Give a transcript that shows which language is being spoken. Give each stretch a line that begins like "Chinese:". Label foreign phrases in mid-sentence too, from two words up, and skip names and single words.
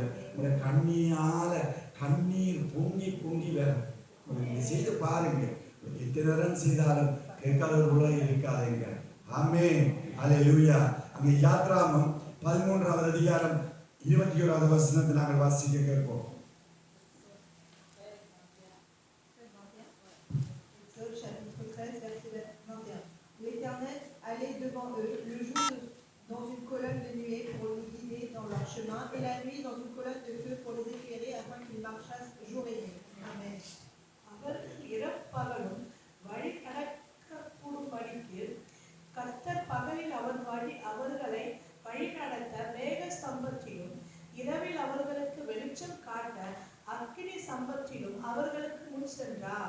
Tamil: உங்களுடைய கண்ணீர் பொங்கி பொங்கி வரும். நீங்க செய்து பாருங்க. எத்தனை நேரம் செய்தாலும் கேட்காதவர்களா இருக்காதீங்க. ஆமென், ஹல்லேலூயா. அங்கே யாத்ராகமம் 13வது அதிகாரம் 21வது வசனத்தை நாங்கள் வாசிக்க கேட்போம்.
French: Chapitre 13, verset 21. L'Éternel allait devant eux le jour dans une colonne de nuée pour les guider dans leur chemin, et la nuit dans une colonne de feu pour les éclairer afin qu'ils marchassent jour et nuit. Amen.
Tamil: அவர்கள் இரப்பகலும் வழி கடக்கப்படும்படிக்கு கர்த்தர் பகலில் அவர்களை வழிநடத்த மேக ஸ்தம்பத்திலும், இரவில் அவர்களுக்கு வெளிச்சம் காட்ட அக்கினி ஸ்தம்பத்திலும் அவர்களுக்கு முன் சென்றார்.